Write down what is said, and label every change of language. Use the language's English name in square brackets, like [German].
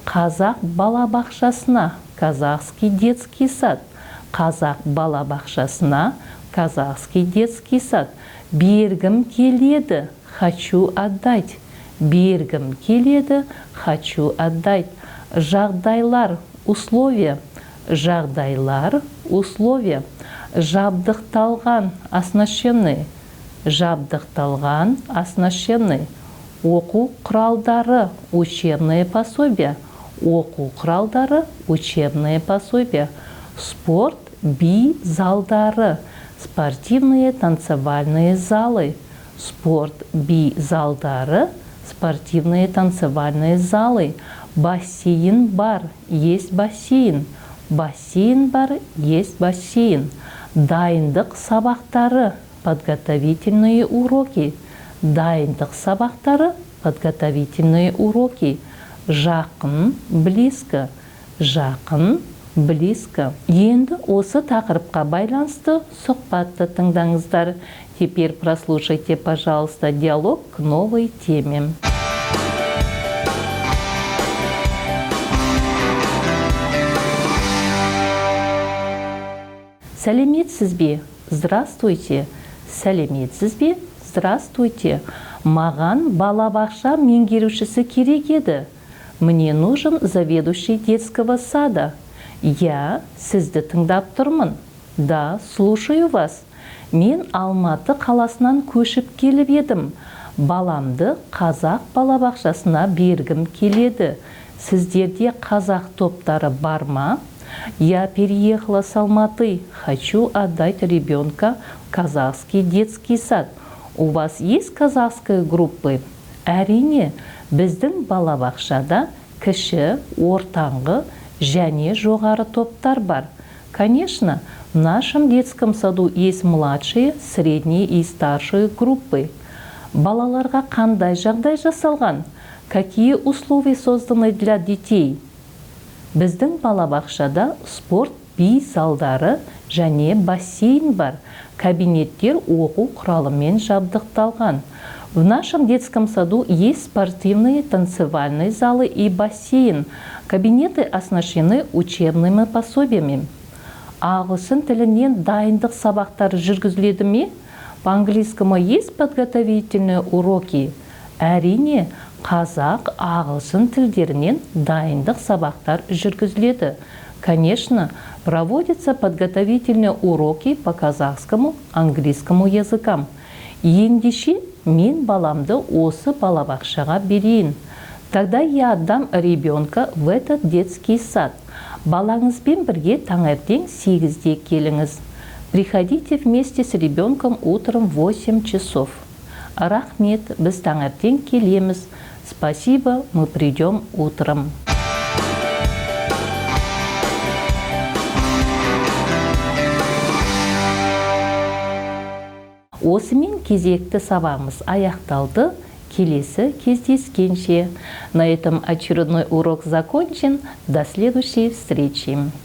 [Kazakh] Қазақ балабақшасына, [Russian] казахский детский сад. [Kazakh] Қазақ балабақшасына, [Russian] казахский детский сад. [Kazakh] Бергім келеді, [Russian] хочу отдать. [Kazakh] Бергім келеді, [Russian] хочу отдать. [Kazakh] Жағдайлар, [Russian] условия. [Kazakh] Жағдайлар, условия. Жабдықталған, [Russian] оснащены. [Kazakh] Жабдықталған, оснащены. Оқу құралдары, [Russian] учебное пособие. [Kazakh] Оқу құралдары, [Russian] учебное пособие. [Kazakh] Спорт, би залдары. [Russian] Спортивные танцевальные залы. [Kazakh] Спорт, би залдары. [Russian] Спортивные танцевальные залы. [Kazakh] Бассейн бар, [Russian] есть бассейн. [Kazakh] Бассейн бар, [Russian] есть бассейн. [Kazakh] Дайындық сабақтары, [Russian] подготовительные уроки. [Kazakh] Дайындық сабақтары, [Russian] подготовительные уроки. [Kazakh] Жақын, [Russian] близко. [Kazakh] Жақын, близко. Енді осы тақырыпқа байланысты сұхбатты тыңдаңыздар. [Russian] Теперь прослушайте, пожалуйста, диалог к новой теме. [Kazakh] Сәлеметсіз бе? [Russian] Здравствуйте. [Kazakh] Сәлеметсіз бе? Здравствуйте. Маған балабақша меңгерушісі керек еді. [Russian] Мне нужен заведующий детского сада. [Kazakh] Я сізді тыңдап тұрмын. [Russian] Да, слушаю вас. [Kazakh] Мен Алматы қаласынан көшіп келіп едім. Баламды қазақ балабақшасына бергім келеді. Сіздерде қазақ топтары бар ма? [Russian] Я переехала с Алматы. Хочу отдать ребенка в казахский детский сад. У вас есть казахская группа? [Kazakh] Әрине, біздің балабақшада кіші, ортаңғы және жоғары топтар бар. [Russian] Конечно, в нашем детском саду есть младшие, средние и старшие группы. [Kazakh] Балаларға қандай жағдай жасалған? [Russian] Какие условия созданы для детей? [Kazakh] Біздің балабақшада спорт, би залдары және бассейн бар. Кабинеттер оқу құралымен жабдықталған. [Russian] В нашем детском саду есть спортивные танцевальные залы и бассейн. Кабинеты оснащены учебными пособиями. [Kazakh] Ағылшын тілінен дайындық сабақтары жүргізіледі ме? [Russian] По-английскому есть подготовительные уроки? [Kazakh] Әрине, қазақ, ағылшын тілдерінен дайындық сабақтар жүргізіледі. [Russian] Конечно, проводятся подготовительные уроки по казахскому, английскому языкам. [Kazakh] Ендеше мен баламды осы балабақшаға берейін. [Russian] Тогда я отдам ребенка в этот детский сад. [Kazakh] Балаңызбен бірге таңертең 8-де келіңіз. [Russian] Приходите вместе с ребенком утром в 8 часов. [Kazakh] Рахмет, біз таңертең келеміз. [Russian] Спасибо, мы придем утром. [Kazakh] Осымен кезекті сабағымыз аяқталды. келесі кездескенше. [Russian] На этом очередной урок закончен. До следующей встречи.